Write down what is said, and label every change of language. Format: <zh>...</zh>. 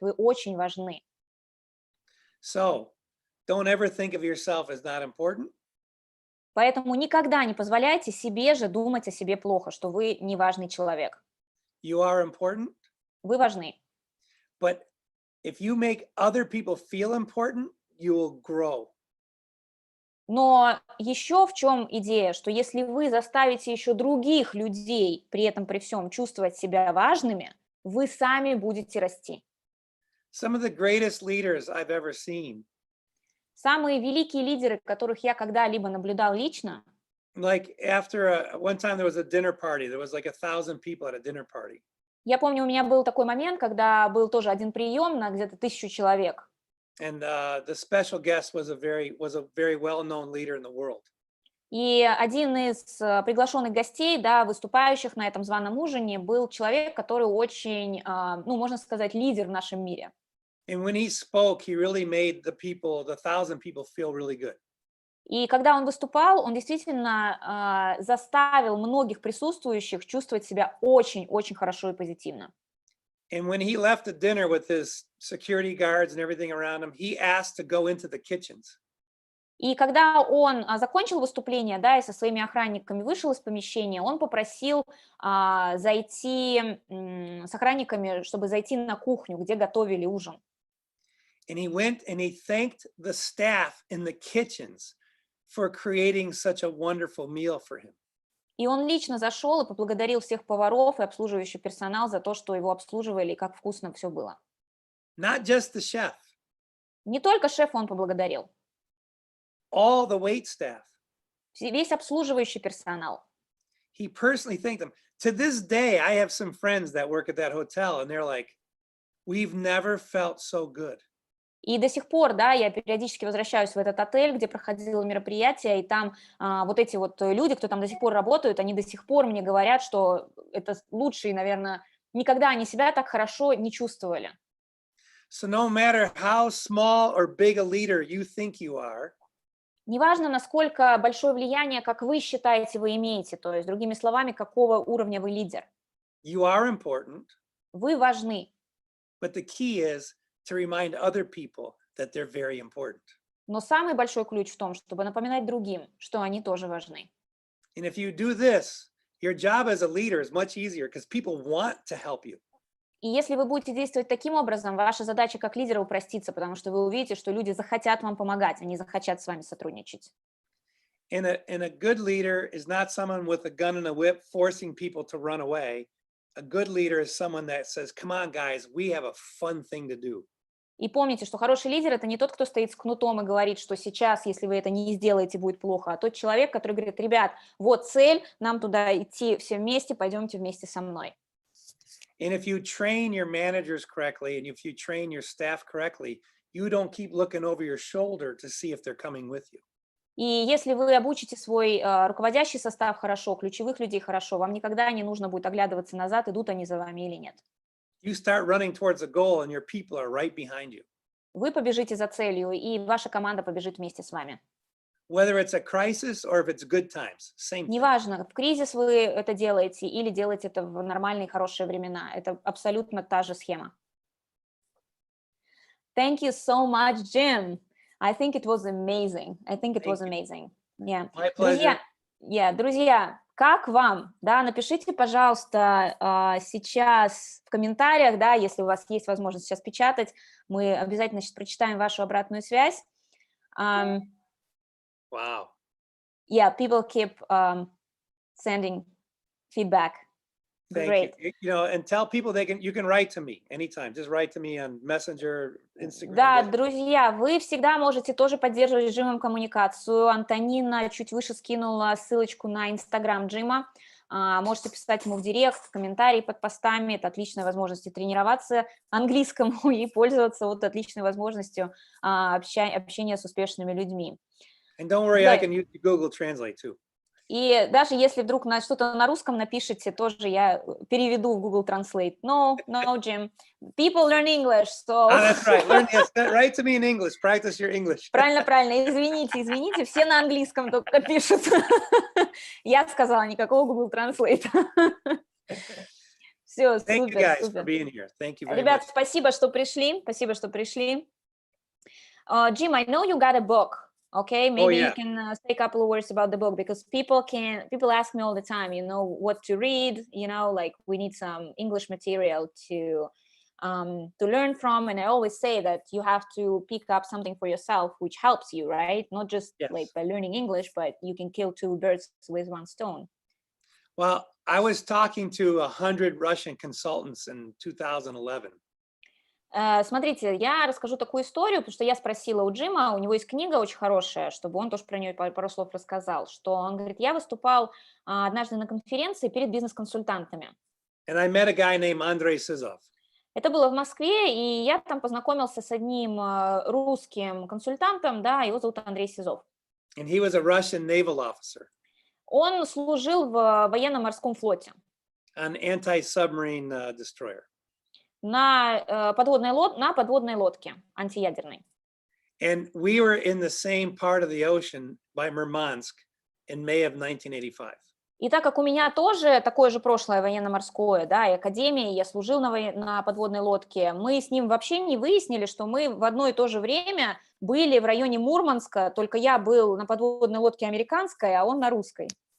<ru>Вы очень важны.</ru> <en>So, don't ever think of yourself as not important.</en> <ru>Поэтому никогда не позволяйте себе же думать о себе плохо, что вы неважный человек.</ru> <en>You are important.</en> <ru>Вы важны.</ru> <en>But if you make other people feel important, you will grow.</en> <ru>Но еще в чем идея, что если вы заставите еще других людей при этом при всем чувствовать себя важными, вы сами будете расти.</ru> <en>Some of the greatest leaders I've ever seen.</en> <ru>Самые великие лидеры, которых я когда-либо наблюдал лично,</ru> <en>Like after one time there was a dinner party, there was like 1,000 people at a dinner party.</en> <ru>я помню, у меня был такой момент, когда был тоже один прием на где-то 1000 человек.</ru> <en>And the special guest was a very well-known leader in the world.</en> <ru>И один из приглашенных гостей, да, выступающих на этом званом ужине, был человек, который очень, ну, можно сказать, лидер в нашем мире.</ru> <en>And when he spoke, he really made the 1,000 people feel really good.</en> <ru>И когда он выступал, он действительно заставил многих присутствующих чувствовать себя очень-очень хорошо и позитивно.</ru> <en>And when he left the dinner with his security guards and everything around him, he asked to go into the kitchens.</en> <ru>И когда он закончил выступление, да, и со своими охранниками вышел из помещения, он попросил зайти с охранниками, чтобы зайти на кухню, где готовили ужин.</ru> <en>And he went and he thanked the staff in the kitchens for creating such a wonderful meal for him.</en> <ru>И он лично зашел и поблагодарил всех поваров и обслуживающий персонал за то, что его обслуживали и как вкусно все было.</ru> <en>Not just the chef,</en> <ru>Не только шефа он поблагодарил,</ru> <en>all the wait staff.</en> <ru>весь обслуживающий персонал.</ru> <en>He personally thanked them. To this day, I have some friends that work at that hotel, and they're like, we've never felt so good.</en> <ru>И до сих пор, да, я периодически возвращаюсь в этот отель, где проходило мероприятие, и там вот эти вот люди, кто там до сих пор работают, они до сих пор мне говорят, что это лучшие, наверное, никогда они себя так хорошо не чувствовали.</ru> <en>So no matter how small or big a leader you think you are,</en> <ru>Неважно, насколько большое влияние, как вы считаете, вы имеете, то есть, другими словами, какого уровня вы лидер.</ru> <en>you are important,</en> <ru>Вы важны,</ru> <en>but the key is to remind other people that they're very important.</en> <ru>но самый большой ключ в том, чтобы напоминать другим, что они тоже важны.</ru> <en>And if you do this, your job as a leader is much easier because people want to help you. И если вы будете действовать таким образом, ваша задача как лидера упростится, потому что вы увидите, что люди захотят вам помогать, они захотят с вами сотрудничать. And a good leader is not someone with a gun and a whip forcing people to run away. A good leader is someone that says, come on, guys, we have a fun thing to do.</en> <ru>И помните, что хороший лидер – это не тот, кто стоит с кнутом и говорит, что сейчас, если вы это не сделаете, будет плохо, а тот человек, который говорит, ребят, вот цель, нам туда идти все вместе, пойдемте вместе со мной.</ru> <en>And if you train your managers correctly, and if you train your staff correctly, you don't keep looking over your shoulder to see if they're coming with you.</en> <ru>И если вы обучите свой руководящий состав хорошо, ключевых людей хорошо, вам никогда не нужно будет оглядываться назад, идут они за вами или нет.</ru> <en>You start running towards a goal, and your people are right behind you.</en> <ru>Вы побежите за целью, и ваша команда побежит вместе с вами.</ru> <en>Whether it's a crisis or if it's good times, same thing.</en> <ru>Неважно, в кризис вы это делаете или делаете это в нормальные, хорошие времена. Это абсолютно та же схема.</ru> <en>Thank you so much, Jim. I think it was amazing. I think it was amazing. Yeah. My pleasure.</en> <ru>Друзья, как вам? Да, напишите, пожалуйста, сейчас в комментариях, да, если у вас есть возможность сейчас печатать, мы обязательно сейчас прочитаем вашу обратную связь.</ru> <en>Wow. Yeah, people keep sending feedback. Thank Great. you. You know, and tell people you can write to me anytime. Just write to me on Messenger, Instagram.</en> <ru>Да, друзья, вы всегда можете тоже поддерживать с Джимом коммуникацию. Антонина чуть выше скинула ссылочку на Инстаграм Джима. Можете писать ему в директ, в комментарии под постами. Это отличная возможность тренироваться английскому и пользоваться вот отличной возможностью общения с успешными людьми.</ru> <en>And don't worry, I can use Google Translate too.</en> <ru>И даже если вдруг что-то на русском напишите, тоже я переведу в Google Translate.</ru> <en>No, Jim. People learn English, so... That's right. Write to me in English. Practice your English.</en> <ru>Правильно. Извините, все на английском только пишут. Я сказала, никакого Google Translate. Все, супер.</ru> <en>Thank you guys for being here. Thank you very</en> <ru>Ребят,</ru> <en>much.</en> <ru>спасибо, что пришли.</ru> <en>Jim, I know you got a book. Okay, maybe you can say a couple of words about the book, because people ask me all the time, what to read, like we need some English material to learn from. And I always say that you have to pick up something for yourself, which helps you, right? Not just like by learning English, but you can kill two birds with one stone. Well, I was talking to 100 Russian consultants in 2011.</en> <ru>Смотрите, я расскажу такую историю, потому что я спросила у Джима, у него есть книга очень хорошая, чтобы он тоже про нее пару слов рассказал, что он говорит, я выступал однажды на конференции перед бизнес-консультантами.</ru> <en>And I met a guy named Andrei Sizov.</en> <ru>Это было в Москве, и я там познакомился с одним русским консультантом, да, его зовут Андрей Сизов.</ru> <en>And he was a Russian naval officer.</en> <ru>Он служил в военно-морском флоте.</ru> <en>An anti-submarine destroyer.</en> <ru>На подводной лодке антиядерной.</ru> <en>And we were in the same part of the ocean by Murmansk in May of 1985.</en> <ru>И так как у меня тоже такое же прошлое военно-морское, да, и академия, я служил на подводной лодке, мы с ним вообще не выяснили, что мы в одно и то же время были в районе Мурманска, только я был на подводной лодке американской, а он на русской.</ru>